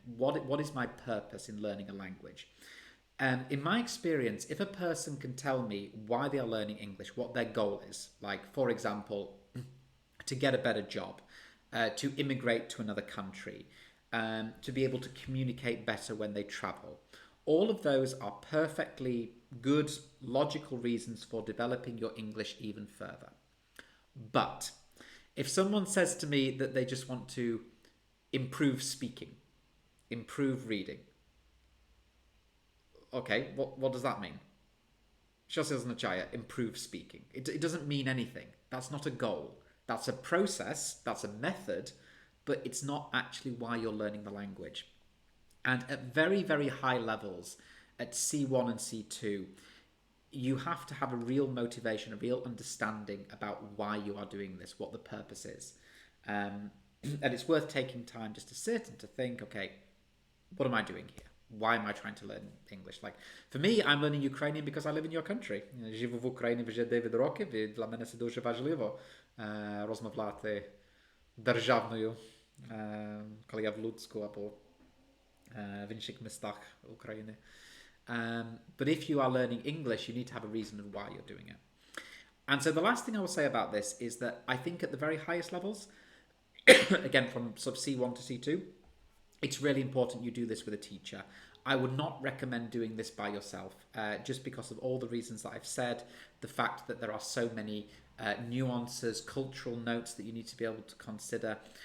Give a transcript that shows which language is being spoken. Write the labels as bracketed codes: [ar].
[en] What is my purpose in learning a language? In my experience, if a person can tell me why they are learning English, what their goal is, like, for example, to get a better job, to immigrate to another country, to be able to communicate better when they travel, all of those are perfectly good, logical reasons for developing your English even further. But if someone says to me that they just want to improve speaking, improve reading, okay, what does that mean? [uk] Що це означає [en] improve speaking? It doesn't mean anything. That's not a goal. That's a process, that's a method, but it's not actually why you're learning the language. And at very, very high levels, at C1 and C2, you have to have a real motivation, a real understanding about why you are doing this, what the purpose is. And it's worth taking time just to sit and to think, okay, what am I doing here? Why am I trying to learn English? Like, for me, I'm learning Ukrainian because I live in your country. [uk] Живу в Україні вже 9 років, і для мене це дуже важливо розмовляти державною, коли я в Луцьку або в інших містах України. [en] But if you are learning English, you need to have a reason of why you're doing it. And so the last thing I will say about this is that I think at the very highest levels, again from sort of C1 to C2, it's really important you do this with a teacher. I would not recommend doing this by yourself, just because of all the reasons that I've said, the fact that there are so many nuances, cultural notes that you need to be able to consider.